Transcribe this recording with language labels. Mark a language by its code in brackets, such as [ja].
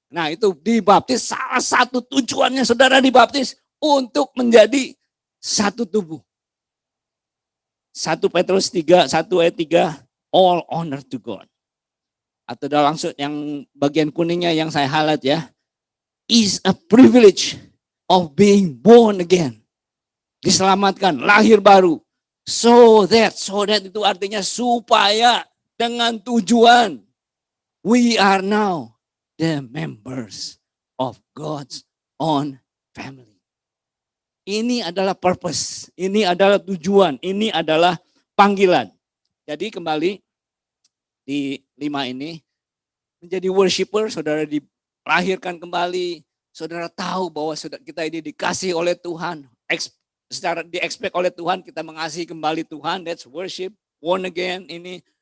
[id] Nah itu dibaptis, salah satu tujuannya saudara dibaptis untuk menjadi satu tubuh. 1 Petrus 3, 1 ayat 3, [en] all honor to God. [id] Atau dalam langsung yang bagian kuningnya yang saya highlight ya. [en] Is a privilege of being born again. [id] Diselamatkan, lahir baru. [en] So that [id] itu artinya supaya, dengan tujuan. [en] We are now the members of God's own family. [id] Ini adalah purpose, ini adalah tujuan, ini adalah panggilan. Jadi kembali di 5 ini, menjadi worshiper, saudara dilahirkan kembali, saudara tahu bahwa kita ini dikasih oleh Tuhan, secara di-expect oleh Tuhan, kita mengasihi kembali Tuhan, [en] that's worship, [id] born again ini.